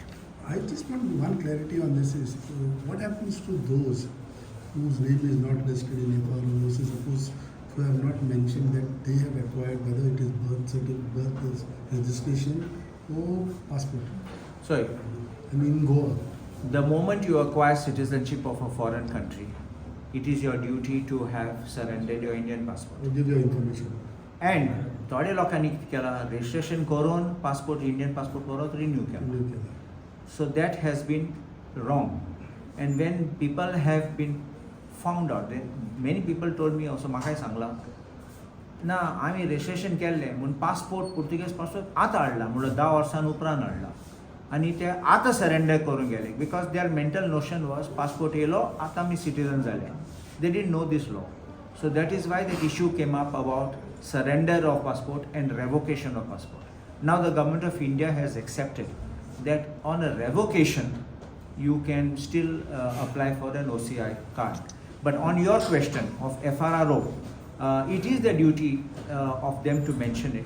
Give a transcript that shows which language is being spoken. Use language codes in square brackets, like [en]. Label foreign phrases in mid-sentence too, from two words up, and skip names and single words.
[en] I just want one clarity on this is what happens to those whose name is not listed in FR, or those suppose who have not mentioned that they have acquired, whether it is birth certificate, birth registration or passport. Sorry. I mean, Goa. The moment you acquire citizenship of a foreign country, it is your duty to have surrendered your Indian passport. I'll give you information. [kok] And थोडे लोकांनी कितें केलां registration करून passport [en] Indian passport [kok] परत renew केला. [en] So that has been wrong. And when people have been found out, many people told me also, [kok] म्हाकाय सांगलां ना आमी registration केल्लें म्हूण passport [en] Portuguese passport [kok] आतां हाडला म्हणल्यार 10 वर्सां उपरांत हाडला आनी ते आतां सरेंडर करून गेले [en] because their mental notion was [kok] पासपोर्ट येयलो आतां आमी सिटीजन जाले. [en] they didn't know this law. so that is why that issue came up about surrender of passport and revocation of passport. Now the government of India has accepted that on a revocation you can still apply for an OCI card. But on your question of FRRO, it is the duty of them to mention it.